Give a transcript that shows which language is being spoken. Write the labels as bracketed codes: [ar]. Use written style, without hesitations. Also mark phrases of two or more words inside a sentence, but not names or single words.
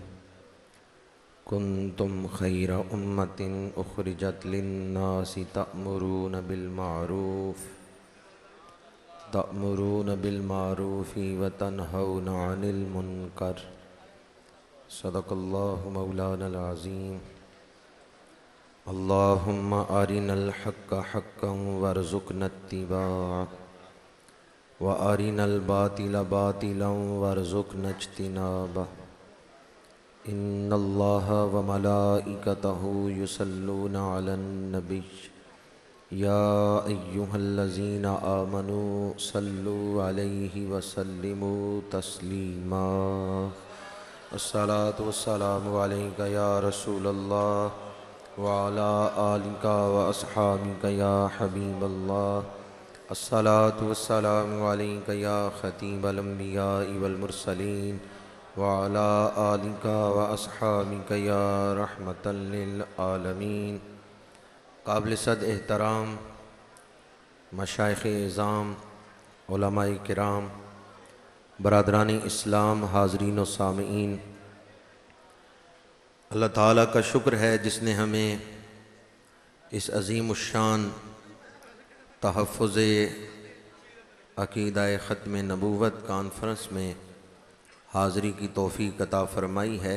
[ar] كنتم خير أمة أخرجت للناس تأمرون بالمعروف وتنهون عن المنكر. صدق الله مولانا العظيم. اللهم أرنا الحق حقا وارزقنا اتباعه وأرنا الباطل باطلا وارزقنا اجتنابه. إن الله وملائكته يصلون على النبي يا أيها الذين آمنوا صلوا عليه وسلموا تسليما. الصلاة والسلام عليك يا رسول الله وعلى آلك وأصحابك يا حبيب الله. الصلاة والسلام عليك يا خطيب الأنبياء والمرسلين وعلى آلك وأصحابك يا رحمة للعالمين. [ur] قابل صد احترام مشائخ عظام، علمائے کرام، برادران اسلام، حاضرین و سامعین، اللہ تعالیٰ کا شکر ہے جس نے ہمیں اس عظیم الشان تحفظ عقیدہ ختم نبوت کانفرنس میں حاضری کی توفیق عطا فرمائی ہے.